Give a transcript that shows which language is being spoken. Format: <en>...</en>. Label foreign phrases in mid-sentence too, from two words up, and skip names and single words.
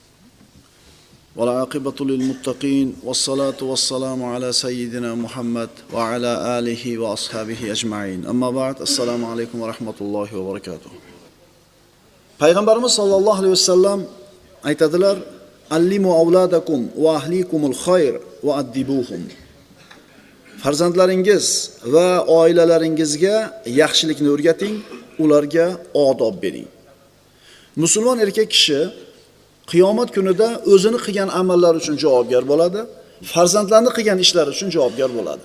<ar>والعاقبة للمتقين والصلاة والسلام على سيدنا محمد وعلى آله وأصحابه أجمعين. أما بعد. السلام عليكم ورحمة الله وبركاته. Peygamberimiz صلى الله عليه وسلم aytadilar: "علموا أولادكم وأهليكم الخير وأدبوهم."</ar> <uz>Farzandlaringiz va oilalaringizga yaxshilikni o'rgating, ularga odob bering. Musulmon erkak kishi qiyomat kunida o'zini qilgan amallari uchun javobgar bo'ladi, farzandlarini qilgan ishlari uchun javobgar bo'ladi.</uz>